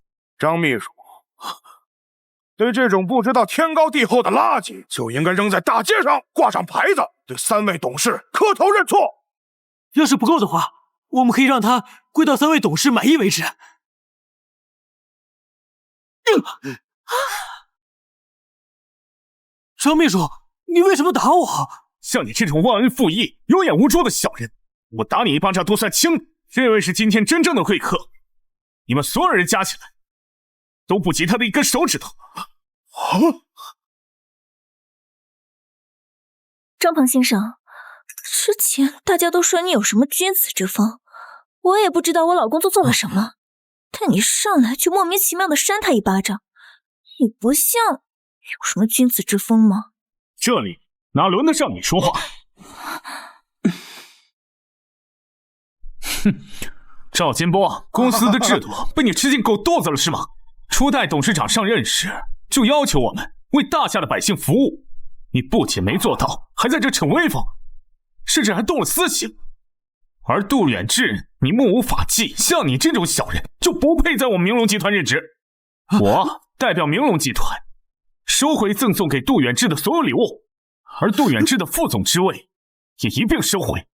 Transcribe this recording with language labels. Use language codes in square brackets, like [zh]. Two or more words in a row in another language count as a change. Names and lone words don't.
[zh] 張秘書，對這種不知道天高地厚的垃圾，就應該扔在大街上，掛上牌子，對三位董事磕頭認錯。要是不夠的話，我們可以讓他跪到三位董事滿意為止。張秘書，你為什麼打我？像你這種忘恩負義、有眼無珠的小人，我打你一巴掌都算輕。這位是今天真正的貴客，你們所有人加起來都不及他的一根手指頭。張鵬先生，之前大家都說你有什麼君子之風，我也不知道我老公做了什麼，但你上來就莫名其妙的扇他一巴掌，你不像有什麼君子之風嗎？這裡哪輪得上你說話？哼，趙金波，公司的制度被你吃進狗肚子了是嗎？初代董事長上任時就要求我們為大夏的百姓服務，你不僅沒做到，還在這逞威風，甚至還動了私刑。而杜遠志，你目無法紀，像你這種小人就不配在我們明龍集團任職。我代表明龍集團收回贈送給杜遠志的所有禮物，而杜遠志的副總之位也一併收回。